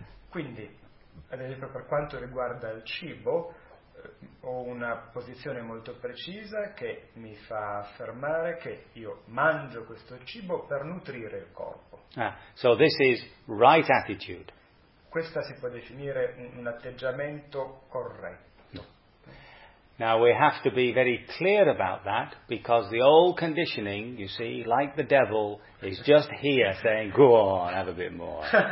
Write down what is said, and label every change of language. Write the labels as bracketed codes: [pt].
[it] Quindi, ad esempio, per quanto riguarda il cibo, ho una posizione molto precisa che mi fa affermare che io mangio questo cibo per nutrire il corpo. [en] Ah, so this is right attitude. [it] Questa si può definire un atteggiamento corretto. [en] Now we have to be very clear about that, because the old conditioning, you see, like the devil, is just here saying, go on, have a bit more.